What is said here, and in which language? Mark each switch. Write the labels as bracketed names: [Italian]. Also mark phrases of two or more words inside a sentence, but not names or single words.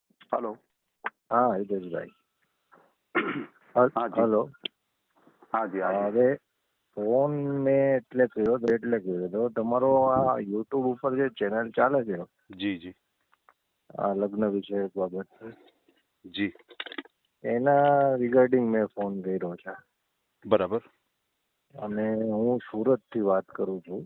[Hindi] हेलो। हाँ हितेशભાઈ हाँ जी। [Gujarati] હલો [Hindi] हाँ जी हाँ जी। [Gujarati] હવે ફોન મેં એટલે કર્યો હતો તમારો આ યુટ્યુબ ઉપર જે ચેનલ ચાલે છે [Hindi] जी जी [Gujarati] આ લગ્ન વિષયક બાબત [Hindi] जी [Gujarati] એના રિગાર્ડિંગ મેં ફોન કર્યો છે बराबर અને હું સુરતથી વાત કરું છું.